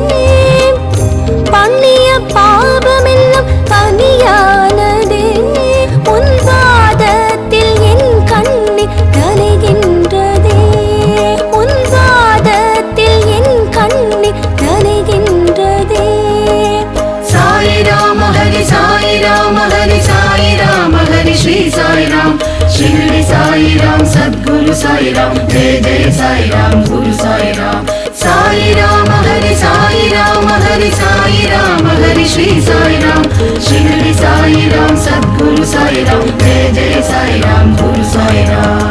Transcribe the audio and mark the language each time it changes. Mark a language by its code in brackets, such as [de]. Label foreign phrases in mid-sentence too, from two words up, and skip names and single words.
[ta] பண்ணிய பாபமெல்லாம் தனியானதே உன் பாதத்தில் என் கண்ணீர் நனைகின்றதே உன் பாதத்தில் என் கண்ணீர் நனைகின்றதே [sa] சாய் ராம ஹரி சாய் ராம ஹரி சாய் ராம ஹரி ஸ்ரீ சாய் ராம் शिरडी साई राम सद्गुरु साई राम जय जय साई राम गुरु साई राम हरि साई राम हरि साई राम हरि श्री साई राम शिरडी साई राम सद्गुरु साई राम जय जय साई राम गुरु साई राम